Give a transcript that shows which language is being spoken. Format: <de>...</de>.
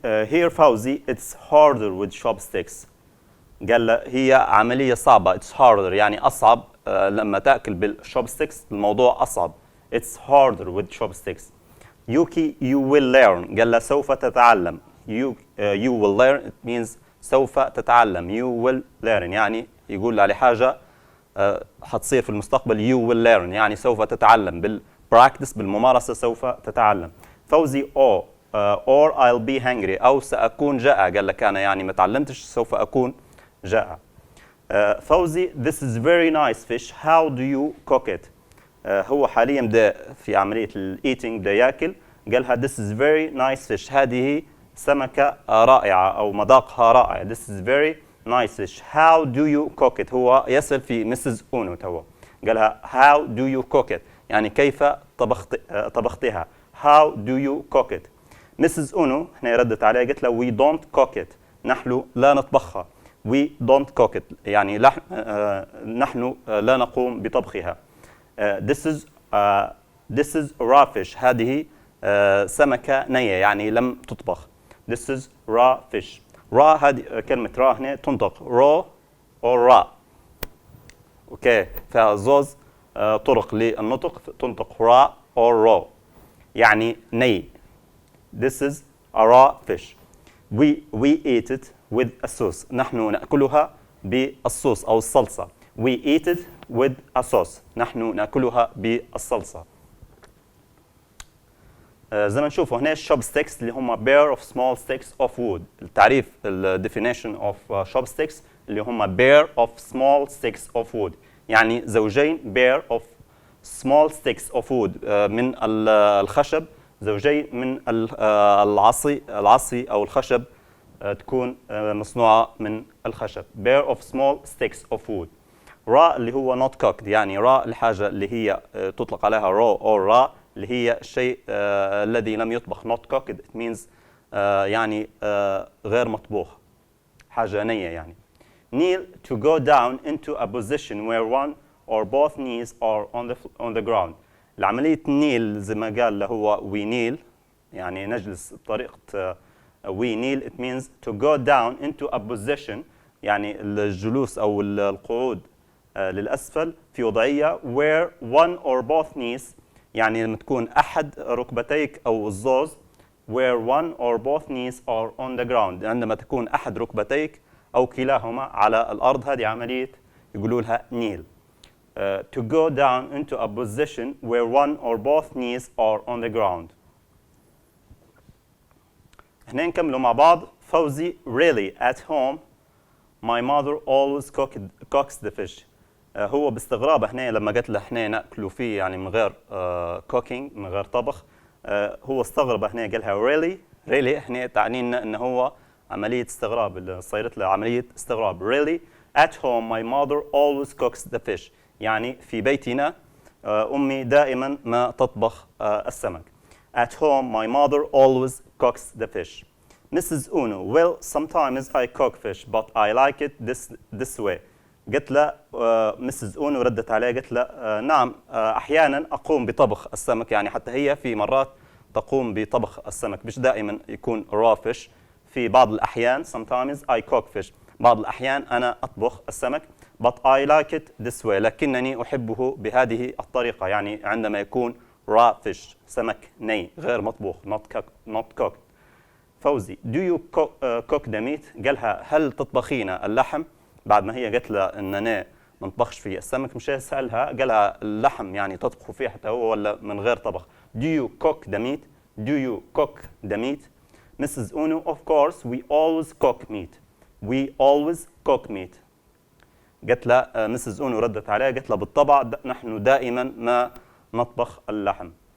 <en>Here Fawzi it's harder with chopsticks.</en> <ar>قال له هي عملية صعبة.</ar> <en>it's harder</en> <ar>يعني أصعب. لما تأكل بالشوبستيكس الموضوع أصعب.</ar> <en>it's harder with chopsticks. Yuki you will learn.</en> <ar>قال له سوف تتعلم.</ar> <en>you will learn it means</en> <ar>سوف تتعلم.</ar> <en>you will learn</en> <ar>يعني يقول على حاجة حتصير في المستقبل.</ar> <en>you will learn</en> <ar>يعني سوف تتعلم. بالبراكتس بالممارسة سوف تتعلم.</ar> <en>Fawzi or I'll be hungry</en> <ar>أو سأكون جائع. قال لك أنا يعني ما تعلمتش سوف أكون جائع.</ar> <en>Fawzi this is very nice fish. how do you cook it؟</en> <ar>هو حاليا بدا في عملية eating بدا يأكل. قالها</ar> <en>this is very nice fish.</en> <ar>هذه سمكة رائعة أو مذاقها رائع.</ar> <en>this is very nice fish. how do you cook it؟</en> <ar>هو يسأل في</ar> <en>Mrs. Uno توا.</en> <ar>قالها</ar> <en>how do you cook it؟</en> <ar>يعني كيف طبختها.</ar> <en>how do you cook it؟</en> <ar>مسز أونو هنا ردت عليها قالت له</ar> <en>we don't cook it،</en> <ar>نحن لا نطبخها.</ar> <en>we don't cook it</en> <ar>يعني نحن لا نقوم بطبخها.</ar> <en>this is raw fish،</en> <ar>هذه سمكة نية يعني لم تطبخ.</ar> <en>this is raw fish.</en> <ar>raw هذه كلمة raw هنا تنطق raw or raw. اوكي فيها زوز طرق للنطق، تنطق raw or raw يعني ني.</ar> <en>this is a raw fish. we eat it with a sauce،</en> <ar>نحن نأكلها بالصوص أو الصلصة.</ar> <en>we eat it with a sauce،</en> <ar>نحن نأكلها بالصلصة. زي ما نشوفوا هنا chopsticks اللي هم</ar> <en>pair of small sticks of wood.</en> <ar>التعريف</ar> <en>definition of chopsticks</en> <ar>اللي هم</ar> <en>pair of small sticks of wood</en> <ar>يعني زوجين pair of small sticks of wood من الخشب، زوجين من العصي أو الخشب تكون مصنوعة من الخشب.</ar> <en>pair of small sticks of wood.</en> <ar>raw اللي هو</ar> <en>not cooked</en> <ar>يعني raw الحاجة اللي هي تطلق عليها raw or raw اللي هي الشيء الذي لم يطبخ.</ar> <en>not cooked it means</en> <ar>يعني غير مطبوخ، حاجة نية يعني.</ar> <en>kneel to go down into a position where one or both knees are on the ground.</en> <ar>العملية kneel زي ما قال له هو we kneel يعني نجلس بطريقة</ar> <en>we kneel it means to go down into a position</en> <ar>يعني الجلوس أو القعود للأسفل في وضعية</ar> <en>where one or both knees</en> <ar>يعني لما تكون أحد ركبتيك أو الزوز</ar> <en>where one or both knees are on the ground</en> <ar>عندما تكون أحد ركبتيك أو كلاهما على الأرض. هذه عملية يقولوا لها kneel.</ar> <en>To go down into a position where one or both knees are on the ground.</en> <ar>هنا نكملوا مع بعض.</ar> <en>Fawzi really at home my mother always cooks the fish.</en> <ar>هو باستغراب هنا لما قلت له احنا ناكلوا فيه يعني من غير cooking من غير طبخ. هو استغرب هنا قالها really هنا تعني لنا انه هو عملية استغراب اللي صارت له عملية استغراب.</ar> <en>really at home my mother always cooks the fish</en> <ar>يعني في بيتنا أمي دائما ما تطبخ السمك.</ar> <en>at home my mother always cooks the fish. Mrs. Uno well sometimes I cook fish but I like it this way.</en> <ar>قلت له مسز أونو ردت عليه قلت له نعم أحيانا أقوم بطبخ السمك يعني حتى هي في مرات تقوم بطبخ السمك مش دائما يكون raw fish. في بعض الأحيان</ar> <en>sometimes I cook fish</en> <ar>بعض الأحيان أنا أطبخ السمك</ar> <en>but I like it this way</en> <ar>لكنني أحبه بهذه الطريقة يعني عندما يكون raw fish سمك ني غير مطبوخ</ar> <en>not cooked.</en> <ar>فوزي</ar> <en>do you cook the meat</en> <ar>قالها هل تطبخين اللحم بعد ما هي قالت له اننا ما نطبخش في السمك مش سألها قالها اللحم يعني تطبخوا فيه حتى هو ولا من غير طبخ.</ar> <en>do you cook the meat do you cook the meat. Mrs. Uno of course we always cook meat we always cook meat.</en> <ar>قالت له مسز أونو ردت عليه قالت له بالطبع نحن دائما ما نطبخ اللحم.</ar>